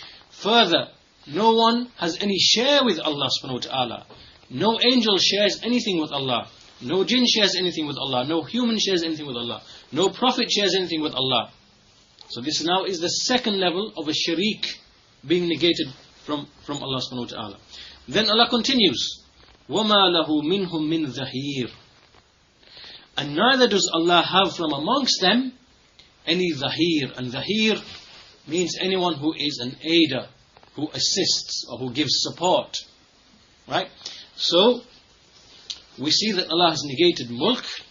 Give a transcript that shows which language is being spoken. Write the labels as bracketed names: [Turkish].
[English] Further, no one has any share with Allah subhanahu wa ta'ala. No angel shares anything with Allah. No jinn shares anything with Allah. No human shares anything with Allah. No prophet shares anything with Allah. So this now is the second level of a sharik being negated from Allah subhanahu wa ta'ala. Then Allah continues, [Arabic] وَمَا لَهُ مِنْهُمْ مِنْ ظَهِيرٍ. [English] And neither does Allah have from amongst them any dhahir. And dhahir means anyone who is an aider, who assists or who gives support. Right? So, we see that Allah has negated mulk.